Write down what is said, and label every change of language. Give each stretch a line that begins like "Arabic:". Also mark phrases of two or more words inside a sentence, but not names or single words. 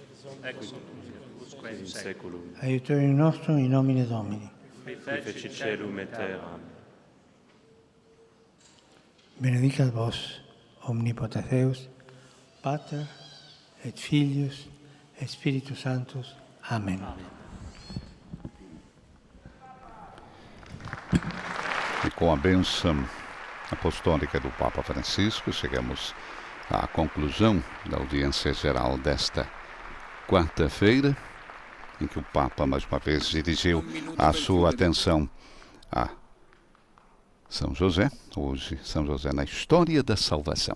Latin: in seculum, Aiutorium nostrum in nomine Domini. qui fecit celum et terram. Benedicat vos, omnipotens Deus, Pater et Filius et Spiritus Sanctus. Amen.
Portuguese: E com a bênção apostólica do Papa Francisco, chegamos à conclusão da audiência geral desta quarta-feira, em que o Papa mais uma vez dirigiu a sua atenção a São José, hoje São José na história da salvação.